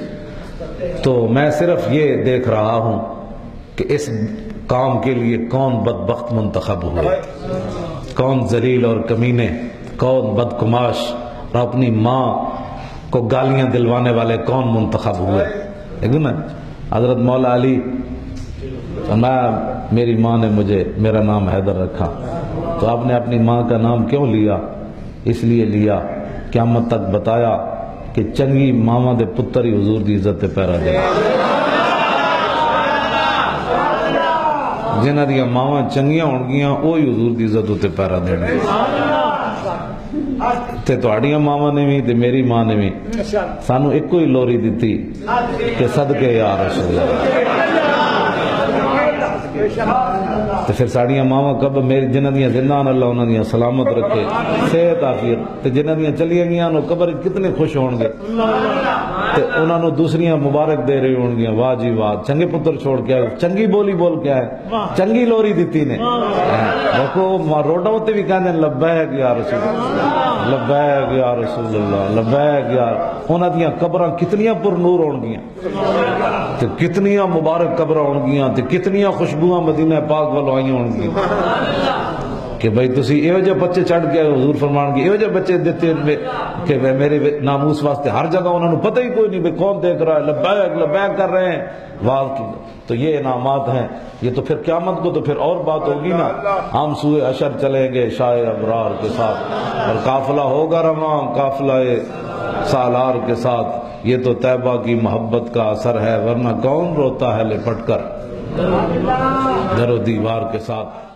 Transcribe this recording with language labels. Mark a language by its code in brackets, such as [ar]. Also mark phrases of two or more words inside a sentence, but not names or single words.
[ur] تو میں صرف یہ دیکھ رہا ہوں کہ اس کام کے لیے کون بدبخت منتخب ہوئے، کون ذلیل اور کمینے، کون بدکماش اور اپنی ماں کو گالیاں دلوانے والے کون منتخب ہوئے۔ لیکن حضرت مولا علی، میری ماں نے مجھے میرا نام حیدر رکھا، تو آپ نے اپنی ماں کا نام کیوں لیا؟ اس لیے لیا قیامت تک بتایا کہ [pa] چنگی ماما دے پتر ہی حضور دی عزت پیرا دے، جنہ دیا ماما چنگیاں ہونگیاں وہی حضور دی عزت تے پیرا دے۔ تے تہاڈیاں ماما نے بھی تے میری ماں نے بھی سانو ایک ہی لوری دیتی کہ صدقے [ar] یا رسول اللہ۔ [pa] تو پھر ساڑیاں ماما کب میری جنہ دیاں زندان اللہ انہوں دیاں سلامت رکھے، صحت عافیت، تے جنہ دیاں چلیاں گیاں نو قبر کتنے خوش ہون گے، تے انہوں نے دوسریاں مبارک دے رہی ہون گیاں، واہ جی واہ چنگے پتر چھوڑ کے آئے، چنگی بولی بول کے آئے، چنگی لوری دیتی نے۔ دیکھو روڈوں ہوتے بھی کہنے [ar] لبیک یا رسول اللہ، لبیک یا رسول اللہ، لبیک یا، [pa] انہوں دیاں قبراں کتنیاں پر نور ہون گیاں، تے کتنیاں مبارک قبراں ہون گیاں، تے کتنیاں خوشبوہاں مدینہ پاک والوں آئی ہون گی کہ بھئی تسی ایو جے بچے چڑھ کے حضور فرمان کی ایو جے بچے دیتے کہ میرے ناموس واسطے ہر جگہ انہوں نے پتہ ہی کوئی نہیں بھئی کون دیکھ رہا ہے، لبیک لبیک [ur] کر رہے ہیں، [pa] واہ کی تو یہ انعامات ہیں۔ [ur] یہ تو پھر قیامت کو تو پھر اور بات ہوگی نا، ہم سوئے حشر چلیں گے شاہ ابرار کے ساتھ، اور قافلہ ہوگا رواں قافلہ سالار کے ساتھ، یہ تو طیبہ کی محبت کا اثر ہے، ورنہ کون روتا ہے لپٹ کر در و دیوار کے ساتھ۔